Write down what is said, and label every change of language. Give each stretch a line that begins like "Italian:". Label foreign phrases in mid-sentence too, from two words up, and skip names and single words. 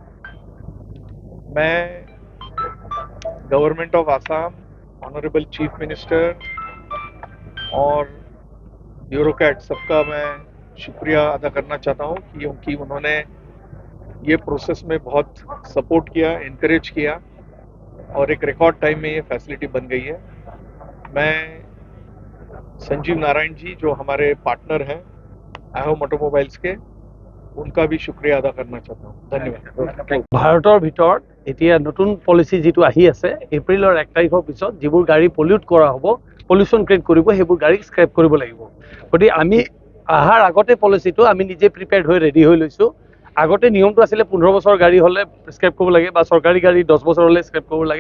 Hindi: मैं
English: Government of Assam, Honourable Chief Minister
Hindi: और ब्यूरोक्रेट सबका मैं शुक्रिया अदा करना चाहता हूँ क्योंकि उन्होंने ये प्रोसेस में बहुत सपोर्ट किया, इनकरेज किया और एक
English: record time
Hindi: में ये फैसिलिटी बन गई है। मैं संजीव नारायण जी जो हमारे पार्टनर हैं आहोम ऑटोमोबाइल्स के, उनका भी शुक्रिया अदा करना चाहता हूँ। धन्यवाद।
Assamese: ভাৰতৰ ভিতৰত এতিয়া নতুন পলিচি যিটো আহি আছে এপ্ৰিলৰ 1 তাৰিখৰ পিছত যিবোৰ গাড়ী পলিউট কৰা হ'ব,
English: pollution create
Assamese: কৰিব, সেইবোৰ গাড়ী স্ক্ৰেপ কৰিব লাগিব। গতিকে আমি অহাৰ আগতে পলিচিটো আমি নিজে প্ৰিপেয়াৰ্ড হৈ ৰেডি হৈ লৈছোঁ। আগতে নিয়মটো আছিলে 15 বছৰ গাড়ী হ'লে স্ক্ৰেপ কৰিব লাগে বা চৰকাৰী গাড়ী 10 বছৰ হ'লে স্ক্ৰেপ কৰিব লাগে।